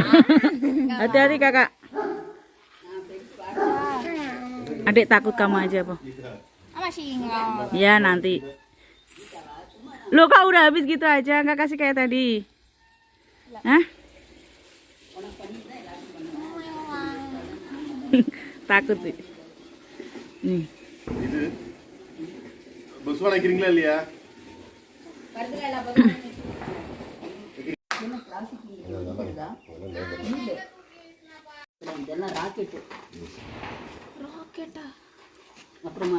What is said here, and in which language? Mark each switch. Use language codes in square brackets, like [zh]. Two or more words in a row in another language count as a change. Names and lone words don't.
[id] Hati-hati kakak. Adik takut kamu aja, Po. Masih enggak. Ya nanti. Lo kok udah habis gitu aja, nggak kasih kayak tadi? Hah? Takut sih. Nih. [ta] இது புஸ்வான வைக்கிறீங்களா இல்லையா? இதெல்லாம் ராக்கெட்டு. ராக்கெட்டா? அப்புறமா